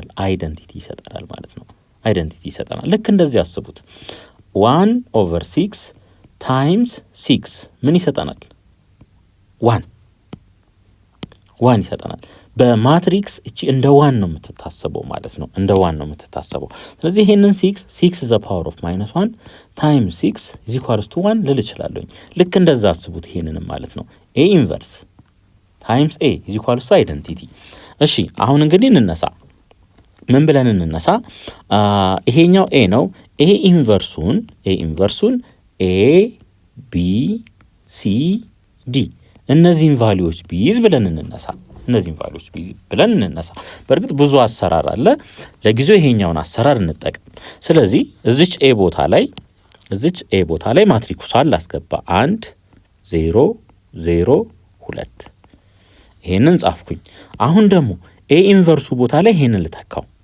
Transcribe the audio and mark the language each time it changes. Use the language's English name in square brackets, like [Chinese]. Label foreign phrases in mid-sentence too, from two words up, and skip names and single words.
[Amharic] አይደንቲቲ ይሰጠናል ማለት ነው። አይደንቲቲ ይሰጠናል። ልክ እንደዚህ አስቡት። 1/6 ታይምስ 6 ምን ይሰጠናል? 1 ይሰጠናል። በማትሪክስ እቺ እንደ 1 ነው የምትታሰበው ማለት ነው። ስለዚህ ይሄንን 6 [English] the power of -1 times [Amharic] 6 [English] is equals to 1 [Amharic] ልል እችላለሁ። ልክ እንደዛ አስቡት ይሄንንም ማለት ነው። [English] A inverse times A is equals to [Amharic] አይደንቲቲ። እሺ አሁን እንግዲህ እንነሳ። ምን ብለን እንነሳ? ይሄኛው ኤ ነው። ኤ ኢንቨርሱን ኤ ቢ ሲ ዲ እነዚህን ቫልዩዎች ቢይዝ ብለን እንነሳ። በእርግጥ ብዙ አሰራር አለ። ለጊዜው ይሄኛውን አሰራር እንጠቀም። ስለዚህ እዚች ኤ ቦታ ላይ ማትሪክሱን ላስገባ 1 0 0 2 ይሄንን ጻፍኩኝ። አሁን ደግሞ ኤ ኢንቨርሱ ቦታ ላይ ይሄንን ልተካው።